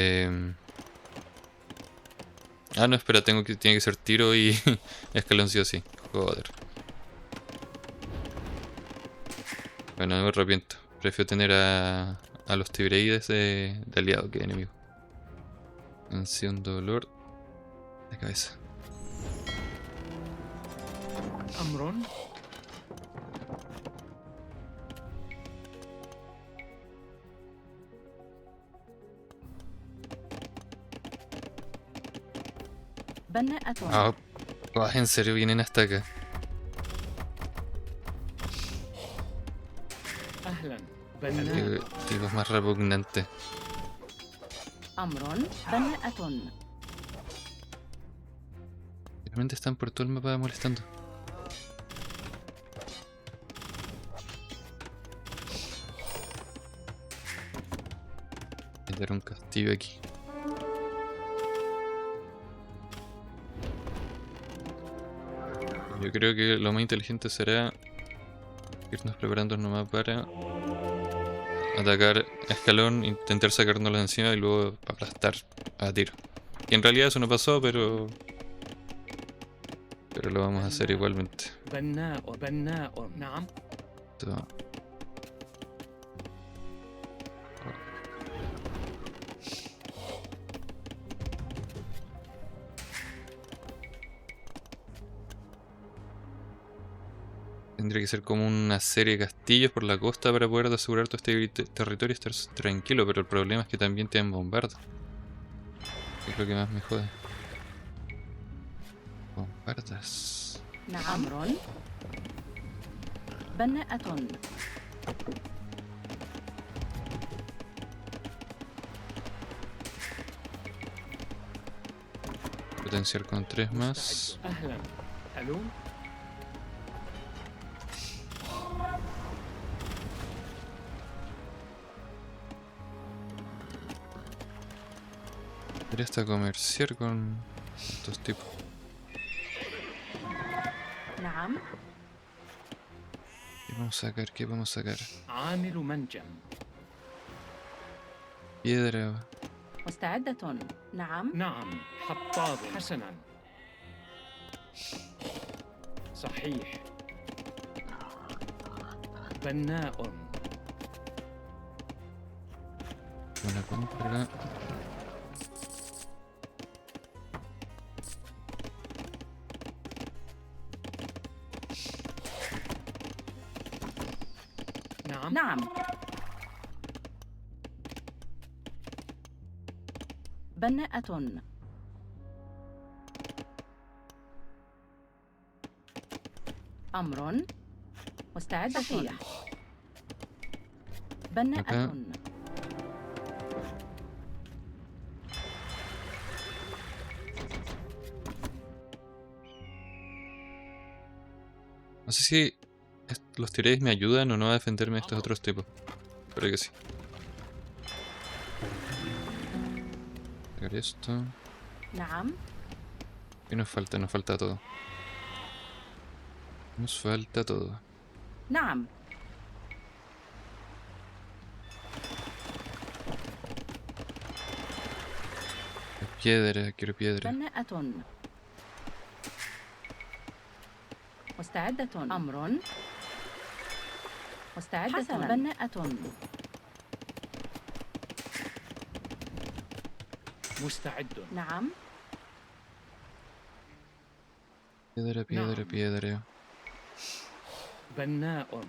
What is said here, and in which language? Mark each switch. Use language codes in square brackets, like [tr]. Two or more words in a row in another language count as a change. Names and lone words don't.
[es] Ah, no, espera, tiene que ser Tiro y Escalón sí o sí. Joder. Bueno, no me arrepiento. Prefiero tener a los Tibreides de aliado que de enemigo. Ansión dolor de cabeza. [ar] أمر. بناءة. [es] Ah, en serio, vienen hasta acá. [ar] أهلا. [es] Qué [ar] بناء. [es] tipos más repugnantes. [ar] أمر. بناءة. [es] Realmente están por todo el mapa molestando. Voy a dar un castillo aquí. Yo creo que lo más inteligente será irnos preparando nomás para atacar a escalón, intentar sacárnoslo de encima y luego aplastar a Tiro. Y en realidad eso no pasó, pero lo vamos a hacer igualmente. [ar] بناء. بناء. نعم. [es] Esto- Tendría que ser como una serie de castillos por la costa para poder asegurar todo este territorio y estar tranquilo, pero el problema es que también tienen bombardas. Es lo que más me jode. Bombardas. [ar] نعم. أمر. بناءة. [es] Potenciar con 3 más. [ar] أهلا. ألو. [es] Podría hasta comerciar con estos tipos. [ar] نعم. [es] ¿Qué vamos a sacar? ¿Qué vamos a sacar? [ar] عامل منجم. [es] Piedra. [ar] مستعدة. نعم. نعم. حطاب. حسنا. صحيح. بناء. [es] Una compra. [ar] نعم. نعم. بناءة. أمر. مستعدة. صحيح. بناءة. [es] No sé si los tiréis me ayudan o no a defenderme de estos otros tipos. Espero que sí. Sacar esto. [ar] نعم. [es] ¿Qué nos falta? Nos falta todo. Nos falta todo. [ar] نعم. [es] Piedra, quiero piedra. [ar] بناءة. مستعدة. أمر. مستعدة. حسنا. بناءة. مستعد. نعم. [es] Piedra, piedra, [ar] نعم. [es] piedra. [ar] بناء.